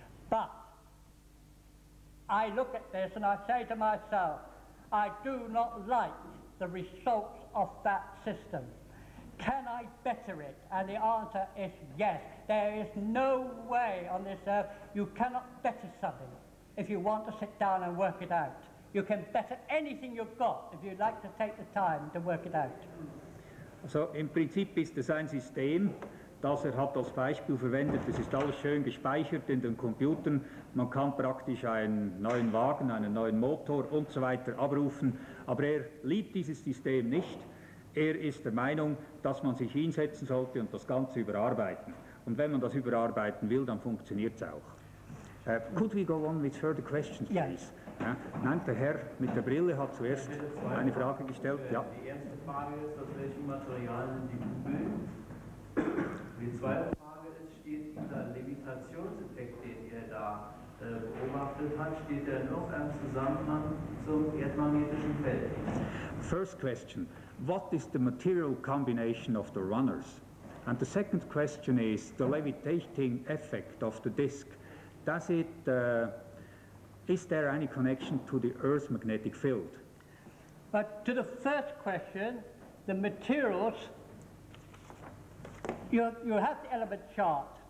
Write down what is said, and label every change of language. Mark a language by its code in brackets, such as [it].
[en] But I look at this and I say to myself, I do not like the results of that system. Can I better it? And the answer is yes. There is no way on this earth you cannot better something if you want to sit down and work it out. You can better anything you've got if you'd like to take the time to work it out. [de] Also im Prinzip ist es ein System, das hat als Beispiel verwendet. Es ist alles schön gespeichert in den Computern. Man kann praktisch einen neuen Wagen, einen neuen Motor und so weiter abrufen. Aber er liebt dieses System nicht. Er ist der Meinung, dass man sich hinsetzen sollte und das Ganze überarbeiten. Und wenn man das überarbeiten will, dann funktioniert es auch. [en] Could we go on with further questions, please? [de] Ja, nein, der Herr mit der Brille hat zuerst eine Frage gestellt. Ja. Die erste Frage ist, aus welchen Materialien die Kugeln. Die zweite Frage ist, steht dieser Levitationseffekt, den ihr da beobachtet habt, steht der in irgendeinem Zusammenhang zum erdmagnetischen Feld? [en] First question, what is the material combination of the runners? And the second question is the levitating effect of the disk. Does it, is there any connection to the Earth's magnetic field? But to the first question, the materials, you have the element chart.